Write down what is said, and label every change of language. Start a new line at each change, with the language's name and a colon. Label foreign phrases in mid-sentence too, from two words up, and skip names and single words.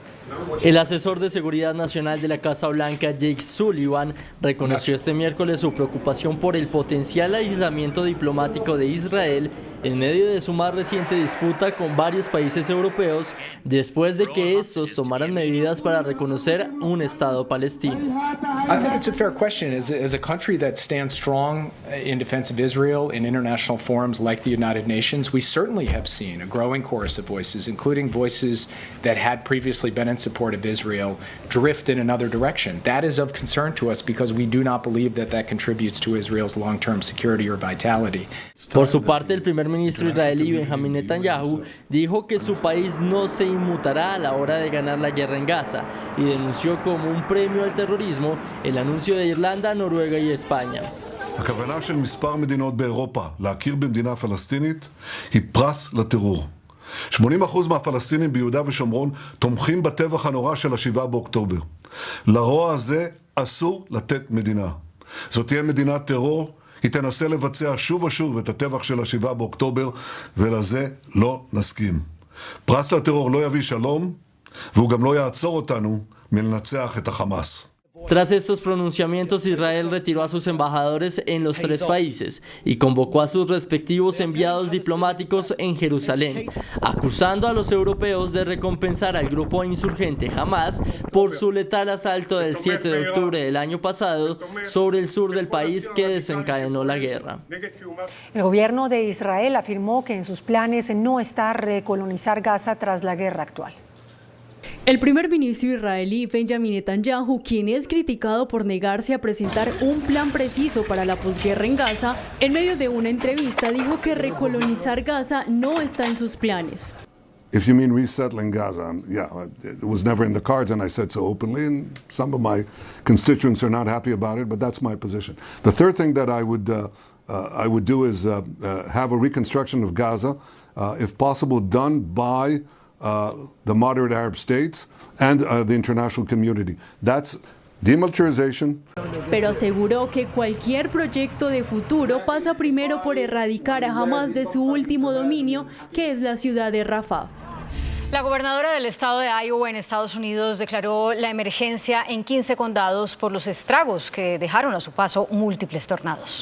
Spanish: El asesor de Seguridad Nacional de la Casa Blanca, Jake Sullivan, reconoció este miércoles su preocupación por el potencial aislamiento diplomático de Israel en medio de su más reciente disputa con varios países europeos después de que estos tomaran medidas para reconocer un Estado palestino.
English: I think it's a fair question. As a country that stands strong in defense of Israel in international forums like the United Nations, we certainly have seen a growing chorus of voices, including voices that had previously been in support of Israel, drift in another direction. That is of concern to us because we do not believe that that contributes to Israel's long-term security or vitality.
Spanish: Por su parte, el primer ministro israelí Benjamin Netanyahu dijo que su país no se inmutará a la hora de ganar la guerra en Gaza y denunció como un premio al terrorismo el anuncio de Irlanda, Noruega y España.
Hebrew: הכוונה של מספר מדינות באירופה להכיר במדינה פלסטינית היא פרס לטרור. 80% מהפלסטינים ביהודה ושומרון תומכים בטבח הנורא של 7 באוקטובר. לרוע הזה אסור לתת מדינה. זאת תהיה מדינת טרור, היא תנסה לבצע שוב ושוב את הטבח של 7 באוקטובר, ולזה לא נסכים. פרס לטרור לא יביא שלום, והוא גם לא יעצור אותנו מלנצח את החמאס.
Spanish: Tras estos pronunciamientos, Israel retiró a sus embajadores en los 3 países y convocó a sus respectivos enviados diplomáticos en Jerusalén, acusando a los europeos de recompensar al grupo insurgente Hamas por su letal asalto del 7 de octubre del año pasado sobre el sur del país que desencadenó la guerra. El gobierno de Israel afirmó que en sus planes no está recolonizar Gaza tras la guerra actual. El primer ministro israelí Benjamin Netanyahu, quien es criticado por negarse a presentar un plan preciso para la posguerra en Gaza, en medio de una entrevista dijo que recolonizar Gaza no está en sus planes.
English: If you mean resettling Gaza, yeah, it was never in the cards, and I said so openly, and some of my constituents are not happy about it, but that's my position. The third thing that I would do is have a reconstruction of Gaza, if possible, done by the moderate Arab states and the international community. That's demilitarization.
Spanish: Pero aseguró que cualquier proyecto de futuro pasa primero por erradicar a Hamas de su último dominio, que es la ciudad de Rafah. La gobernadora del estado de Iowa en Estados Unidos declaró la emergencia en 15 condados por los estragos que dejaron a su paso múltiples tornados.